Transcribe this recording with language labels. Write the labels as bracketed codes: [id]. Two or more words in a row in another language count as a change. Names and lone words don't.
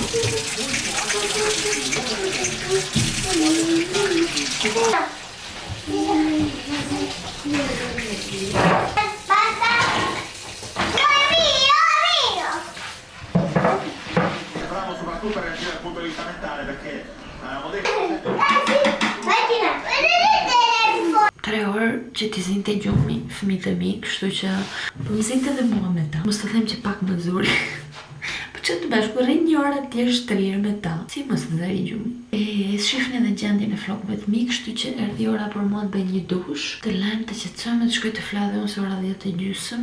[it] Basta. No, è mio. Bravo soprattutto a reagire dal punto di vista mentale perché avevamo detto Vedete il telefono. [sq] 3 orë që t'i zinte gjumi fëmijët e mi, kështu që po më zinte dhe mua me ta. Mos të them që pak më zuri. Po që të bashkë, po rrin 1 orë atje shtrirë me ta. Si mos të zari gjumi. E shifni edhe gjendjen e flokëve të mi, kështu që erdhi ora për mua të bëj një dush, të lajm të qetësojmë, të shkoj të flas dhe unë se ora 10:30.